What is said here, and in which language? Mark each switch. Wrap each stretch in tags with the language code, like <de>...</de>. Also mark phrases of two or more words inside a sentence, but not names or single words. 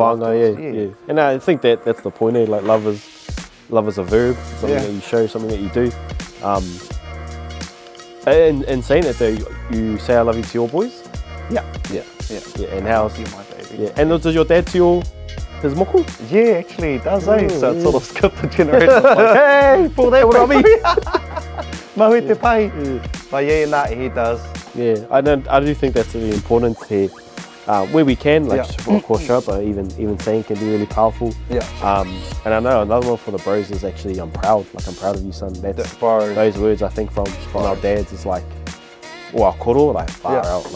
<en>whānau, And I think that's the point. Like, love is a verb, something that you show, something that you do. And saying that though, you say I love you to your boys. Yeah. And how's you, my baby? Yeah. And does your dad to his moko? Yeah, actually he does, eh? So it sort of skipped the generation. Like, hey, pull that from me.</en> <mi>Maui te pai.</mi> <en>But yeah, nah, he does. Yeah, I do think that's really important here. Where we can, like, of course, show up, but even saying can be really powerful. Yeah. And I know another one for the bros is actually, I'm proud of you, son. That's those words I think from our dads is like, well, koro, like far out.</en>